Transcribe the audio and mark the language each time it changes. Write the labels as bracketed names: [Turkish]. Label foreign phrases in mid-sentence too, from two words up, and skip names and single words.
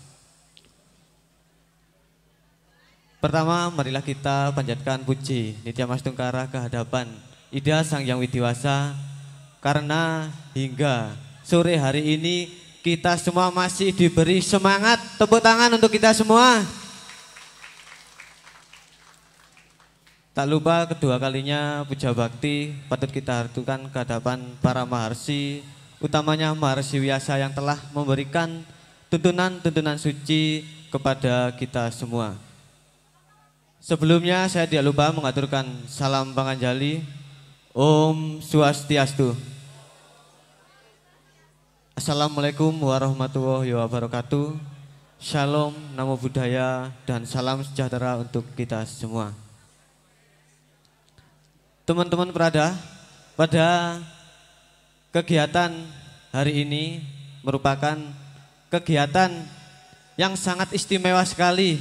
[Indonesian] Pertama, marilah kita panjatkan puji Nitya Mas Tungkara kehadapan Ida Sang Yang Widiwasa, karena hingga sore hari ini kita semua masih diberi semangat. Tepuk tangan untuk kita semua. Tak lupa kedua kalinya puja bakti patut kita hartukan kehadapan para maharsi, utamanya Maharsi Wiyasa yang telah memberikan tuntunan-tuntunan suci kepada kita semua. Sebelumnya saya tidak lupa mengaturkan salam panganjali. [Balinese] Om Swastiastu. [Arabic] Assalamualaikum warahmatullahi wabarakatuh. [Indonesian] Shalom, [Pali] namo buddhaya, [Indonesian] dan salam sejahtera untuk kita semua. Teman-teman Prada, pada kegiatan hari ini merupakan kegiatan yang sangat istimewa sekali.